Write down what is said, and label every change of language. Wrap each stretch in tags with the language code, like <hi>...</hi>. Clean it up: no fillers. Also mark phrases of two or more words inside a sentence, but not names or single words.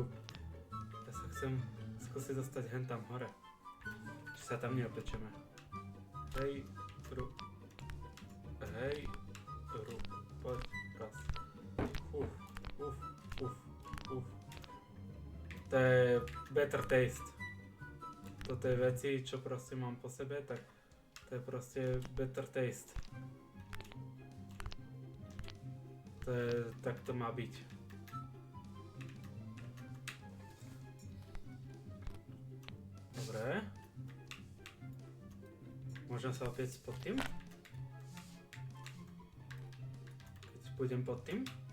<sk>Ja sa chcem skúsiť dostať hen tam hore. Či sa tam neopečeme. Hej, rub. Hej, rub. Poď, raz. Uf. To je</sk> <en>better taste.</en> <sk>Toto je veci, čo proste mám po sebe, tak to je proste</sk> <en>better taste.</en> <sk>Tak to má byť. Dobre. Môžem sa opäť pod tým? Keď pôjdem pod tým?</sk>